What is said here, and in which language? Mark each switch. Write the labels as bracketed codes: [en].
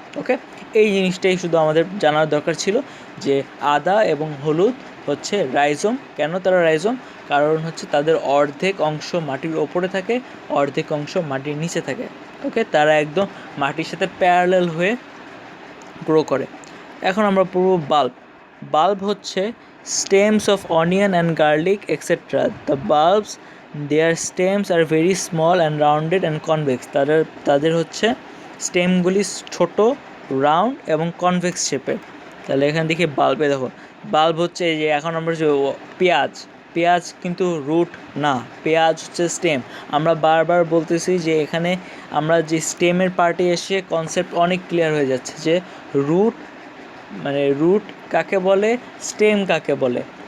[bn] ওকে, এই জিনিসটাই শুধু আমাদের জানার দরকার ছিল যে আদা এবং হলুদ হচ্ছে রাইজোম। কেন তারা রাইজোম? কারণ হচ্ছে তাদের অর্ধেক অংশ মাটির ওপরে থাকে, অর্ধেক অংশ মাটির নিচে থাকে। ওকে, তারা একদম মাটির সাথে প্যারালাল হয়ে গ্রো করে। এখন আমরা পড়ব বাল্ব। বাল্ব হচ্ছে [en] stems of onion and garlic etc. The bulbs, their stems are very small and rounded and convex. [bn] তাদের হচ্ছে স্টেমগুলি ছোট, রাউন্ড এবং কনভেক্স শেপের। তাহলে এখানে দেখি বাল্বে দেখো, বাল্ব হচ্ছে এই যে এখন আমরা যে পেঁয়াজ, পেঁয়াজ কিন্তু রুট না, পেঁয়াজ হচ্ছে স্টেম। আমরা বারবার বলতেছি যে এখানে আমরা যে স্টেমের পার্টে এসে কনসেপ্ট অনেক ক্লিয়ার হয়ে যাচ্ছে যে রুট মানে রুট কাকে বলে, স্টেম কাকে বলে।